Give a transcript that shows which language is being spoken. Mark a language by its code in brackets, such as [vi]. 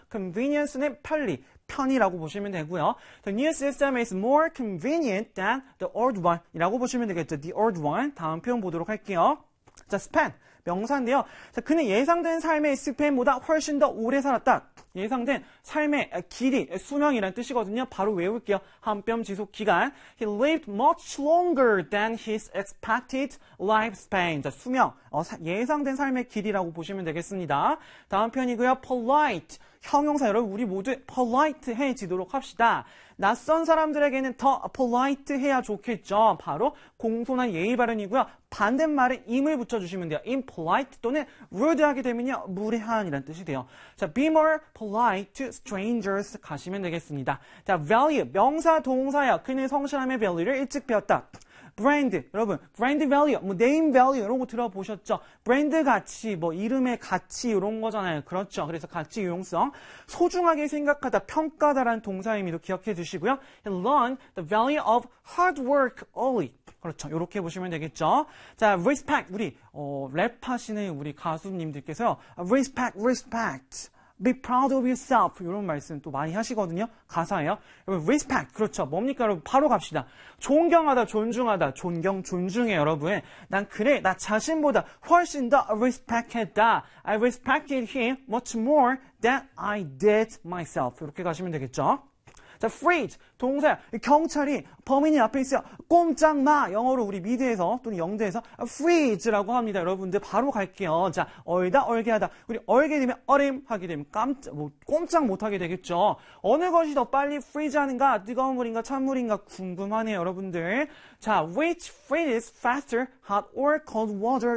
[en] Convenience는 [ko] 편리, 편이라고 보시면 되고요. [en] The new system is more convenient than the old one [ko] 이라고 보시면 되겠죠. [en] The old one. [ko] 다음 표현 보도록 할게요. 자, span 명사인데요. 자, 그는 예상된 삶의 스팬보다 훨씬 더 오래 살았다. 예상된 삶의 길이, 수명이란 뜻이거든요. 바로 외울게요. 한뼘 지속 기간. [en] He lived much longer than his expected lifespan. [ko] 자, 수명. 예상된 삶의 길이라고 보시면 되겠습니다. 다음 편이고요. Polite. 형용사 여러분, 우리 모두 polite해지도록 합시다. 낯선 사람들에게는 더 polite해야 좋겠죠. 바로 공손한 예의 발언이고요. 반대말에 임을 붙여주시면 돼요. impolite 또는 rude하게 되면요. 무례한이란 뜻이 돼요. [en] 자, be more polite to strangers [ko] 가시면 되겠습니다. 자, value, 명사, 동사요. 그는 성실함의 value를 일찍 배웠다. brand, 여러분, brand value, 뭐 name value 이런 거 들어보셨죠? 브랜드 가치, 뭐 이름의 가치 이런 거잖아요. 그렇죠? 그래서 가치 유용성, 소중하게 생각하다, 평가다라는 동사의 의미도 기억해 주시고요. [en] And learn the value of hard work early. [ko] 그렇죠. 이렇게 보시면 되겠죠. 자, respect. 우리 랩하시는 우리 가수님들께서요. [en] respect, respect. Be proud of yourself. [ko] 이런 말씀 또 많이 하시거든요. 가사예요. 여러분, respect. 그렇죠. 뭡니까? 여러분, 바로 갑시다. 존경하다, 존중하다. 존경, 존중해, 여러분. 난 그래. 나 자신보다 훨씬 더 respect했다. [en] I respected him much more than I did myself. [ko] 이렇게 가시면 되겠죠. 자, freeze. 동사야. 경찰이 범인이 앞에 있어요. 꼼짝 마. 영어로 우리 미드에서 또는 영대에서 freeze라고 합니다. 여러분들 바로 갈게요. 자, 얼다, 얼게 하다. 우리 얼게 되면 얼음 하게 되면 꼼짝 못 하게 되겠죠. 어느 것이 더 빨리 freeze 하는가? 뜨거운 물인가? 찬물인가? 궁금하네요, 여러분들. [en] 자, which freezes faster, hot or cold water?